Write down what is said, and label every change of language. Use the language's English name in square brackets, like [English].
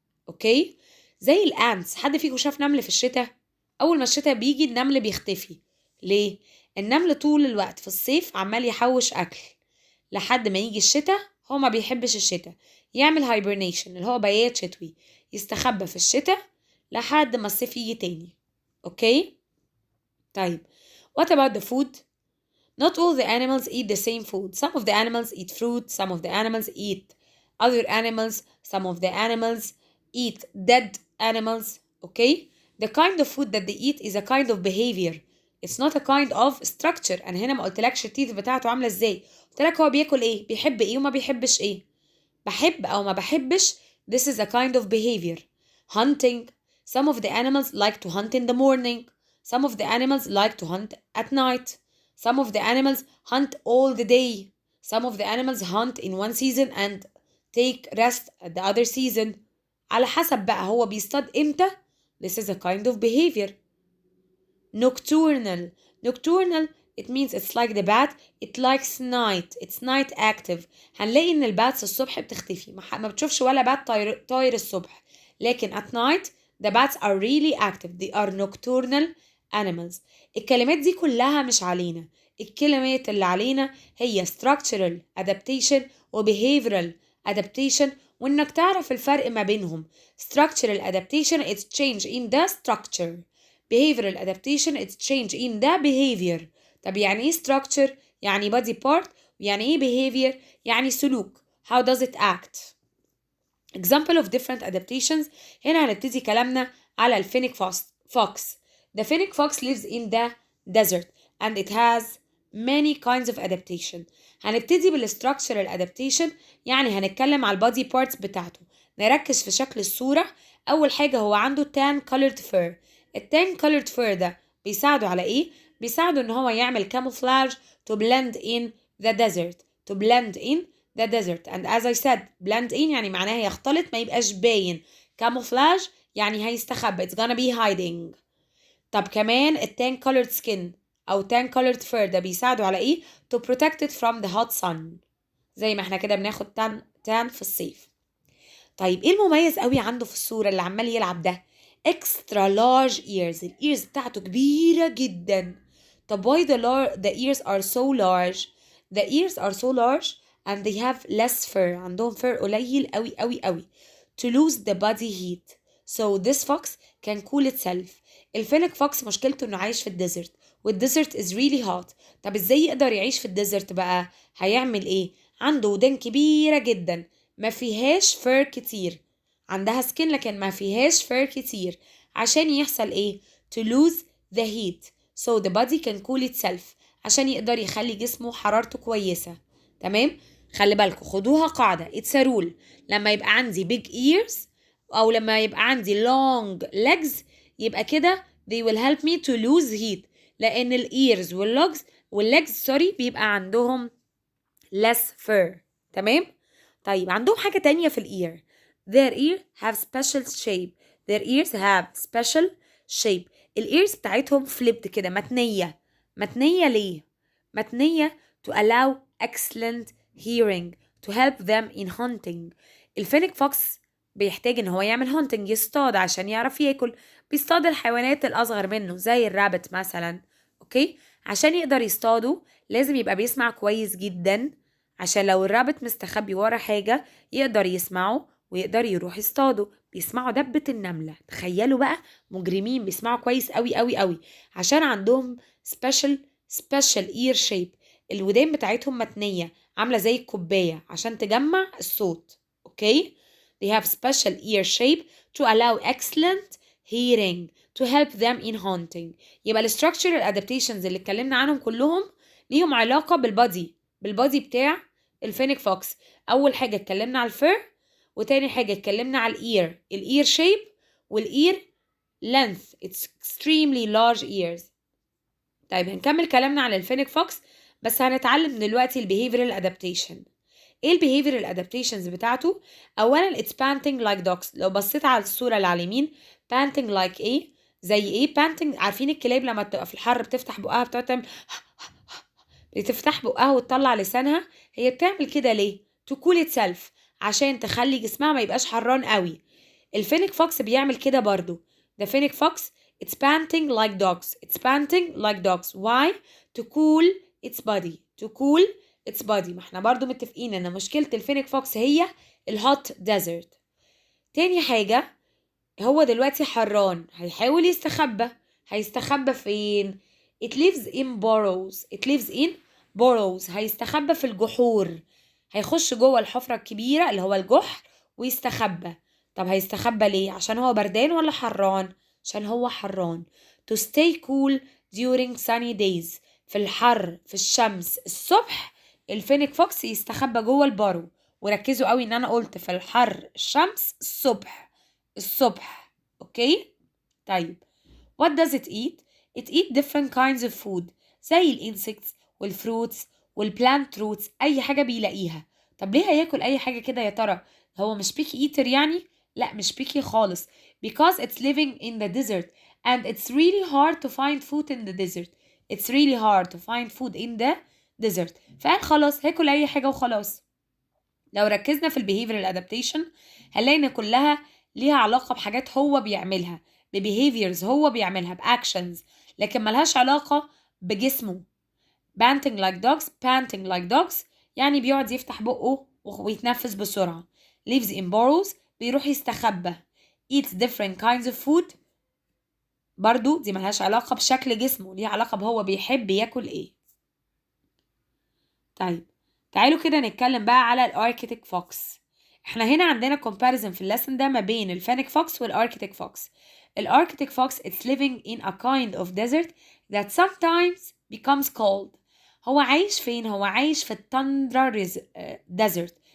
[Arabic] اوكي؟ زي الانتس. حد فيكم شاف نمل في الشتاء؟ اول ما الشتاء بيجي النمل بيختفي. ليه؟ النمل طول الوقت في الصيف عمال يحوش اكل لحد ما يجي الشتاء. هو ما بيحبش الشتاء، يعمل hibernation اللي هو بيات شتوي، يستخبى في الشتاء لحد ما الصيف يجي تاني. اوكي؟ طيب [English] what about the food? Not all the animals eat the same food. Some of the animals eat fruit, some of the animals eat other animals, some of the animals eat dead animals. Okay? The kind of food that they eat is a kind of behavior. It's not a kind of structure. [Arabic] أنا هنا ما قلتلكش التيث بتاعته عاملة ازاي، قلتلك هو بياكل ايه، بيحب ايه وما بيحبش ايه. بحب أو ما بحبش [English] this is a kind of behavior. Hunting. Some of the animals like to hunt in the morning. Some of the animals like to hunt at night. Some of the animals hunt all the day. Some of the animals hunt in one season and take rest at the other season. [Arabic] على حسب بقى هو بيصطاد امتى. [English] This is a kind of behavior. Nocturnal. Nocturnal it means it's like the bat. It likes night. It's night active. [Arabic] هنلاقي ان الباتس الصبح بتختفي، ما بتشوفش ولا بات طاير الصبح، لكن [English] at night the bats are really active. They are nocturnal animals. [Arabic] الكلمات دي كلها مش علينا، الكلمات اللي علينا هي structural adaptation و behavioral adaptation وإنك تعرف الفرق ما بينهم. [English] structural adaptation it's change in the structure. behavioral adaptation it's change in the behavior. [Arabic] طب يعني إيه structure؟ يعني body part. ويعني إيه behavior؟ يعني سلوك. [English] how does it act؟ example of different adaptations. [Arabic] هنا هنبتدي كلامنا على الفينيك fox. [English] The fennec fox lives in the desert and it has many kinds of adaptation. [Arabic] هنبتدي بالstructural adaptation يعني هنتكلم على البادي بارتس بتاعته. نركز في شكل الصورة. أول حاجة هو عنده tan colored fur. التان colored fur ده بيساعده على إيه؟ بيساعده إن هو يعمل camouflage [English] to blend in the desert. to blend in the desert and as I said blend in [Arabic] يعني معناها يختلط ما يبقاش باين. [English] camouflage [Arabic] يعني هيستخبى [English] it's gonna be hiding. [Arabic] طب كمان التان [English] colored skin أو tan colored fur [Arabic] ده بيساعده على إيه؟ [English] to protect it from the hot sun. [Arabic] زي ما احنا كده بناخد tan في الصيف. طيب إيه المميز قوي عنده في الصورة اللي عمال يلعب ده؟ [English] extra large ears. [Arabic] الإيرز بتاعته كبيرة جدا. [English] طب why the ears are so large؟ The ears are so large and they have less fur. [Arabic] عندهم fur قليل قوي قوي قوي. [English] To lose the body heat. So this fox can cool itself. [Arabic] الفينيك فوكس مشكلته انه عايش في الديزرت والديزرت [English] is really hot. [Arabic] طب ازاي يقدر يعيش في الديزرت بقى؟ هيعمل ايه؟ عنده ودان كبيرة جدا ما فيهاش فر كتير. عندها سكين لكن ما فيهاش فر كتير. عشان يحصل ايه؟ [English] to lose the heat so the body can cool itself. [Arabic] عشان يقدر يخلي جسمه حرارته كويسة. تمام؟ خلي بالكم خدوها قاعدة [English] it's a rule. [Arabic] لما يبقى عندي big ears أو لما يبقى عندي long legs يبقى كده [English] they will help me to lose heat. [Arabic] لأن الإيرز والlegs بيبقى عندهم less fur. تمام؟ طيب عندهم حاجة تانية في الإير. [English] their ear have special shape. their ears have special shape. [Arabic] الإيرز بتاعتهم flipped كده متنية. متنية ليه؟ متنية [English] to allow excellent hearing to help them in hunting. [Arabic] الفينيك فوكس بيحتاج ان هو يعمل hunting يصطاد عشان يعرف ياكل. بيصطاد الحيوانات الأصغر منه زي الرابت مثلا. اوكي؟ عشان يقدر يصطاده لازم يبقى بيسمع كويس جدا عشان لو الرابت مستخبي ورا حاجة يقدر يسمعه ويقدر يروح يصطاده. بيسمعوا دبة النملة. تخيلوا بقى مجرمين بيسمعوا كويس قوي قوي قوي عشان عندهم special ear shape. الودان بتاعتهم متنية عاملة زي الكوباية عشان تجمع الصوت. اوكي؟ [English] They have special ear shape to allow excellent hearing to help them in hunting. [Arabic] يبقى structural adaptations اللي اتكلمنا عنهم كلهم ليهم علاقة بالبادي بتاع الفينيك فوكس. أول حاجة اتكلمنا على الفر وتاني حاجة اتكلمنا على الإير شيب والإير length. [English] It's extremely large ears. [Arabic] طيب هنكمل كلامنا على الفينيك فوكس بس هنتعلم دلوقتي البيهيفيرال ادابتيشن. ايه البيهيفيرال ادابتيشنز بتاعته؟ اولا [English] it's panting like dogs. [Arabic] لو بصيت على الصوره اللي على اليمين panting like ايه؟ زي ايه panting؟ عارفين الكلاب لما بتبقى في الحر بتفتح بقها بتعمل بتفتح بقها وتطلع لسانها. هي بتعمل كده ليه؟ [English] to cool itself [Arabic] عشان تخلي جسمها ما يبقاش حران قوي. الفينيك فوكس بيعمل كده برضو. [English] The fennec fox it's panting like dogs. It's panting like dogs. Why? To cool its body. To cool its body. [Arabic] ما احنا برضو متفقين ان مشكلة الفينيك فوكس هي الهوت ديزرت. تاني حاجة هو دلوقتي حران هيحاول يستخبى. هيستخبى فين؟ [English] It lives in burrows. It lives in burrows. [Arabic] هيستخبى في الجحور. هيخش جوه الحفرة الكبيرة اللي هو الجحر ويستخبى. طب هيستخبى ليه؟ عشان هو بردان ولا حران؟ عشان هو حران. [English] To stay cool during sunny days. [Arabic] في الحر في الشمس الصبح الفينيك فوكس يستخبى جوه البارو. وركزوا قوي ان انا قلت في الحر الشمس الصبح. [English] Okay? طيب what does it eat? It eat different kinds of food [Arabic] زي الانسكتس والفروتس والبلانت روتس. اي حاجة بيلاقيها. طب ليه هياكل اي حاجة كده يا ترى؟ هو مش بيكي ايتر يعني؟ لا مش بيكي خالص. [English] Because it's living in the desert and it's really hard to find food in the desert. It's really hard to find food in the desert. [Arabic] فقال خلاص هاكل اي حاجة وخلاص. لو ركزنا في البيهيفيرال ادابتيشن هنلاقي ان كلها ليها علاقة بحاجات هو بيعملها ببيهيفيرز هو بيعملها باكشنز لكن ملهاش علاقة بجسمه. [English] panting like dogs [Arabic] يعني بيقعد يفتح بقه ويتنفس بسرعة. [English] lives in burrows [Arabic] بيروح يستخبى. [English] eats different kinds of food [Arabic] برضو دي ملهاش علاقة بشكل جسمه، ليها علاقة بهو بيحب ياكل ايه. طيب تعالوا كده نتكلم بقى على الاركتيك فوكس. احنا هنا عندنا comparison في اللسن ده ما بين الفينيك فوكس والاركتيك فوكس. [English] الاركتيك fox it's living in a kind of desert that sometimes becomes cold. [Arabic] هو عايش فين؟ هو عايش في التندرا desert.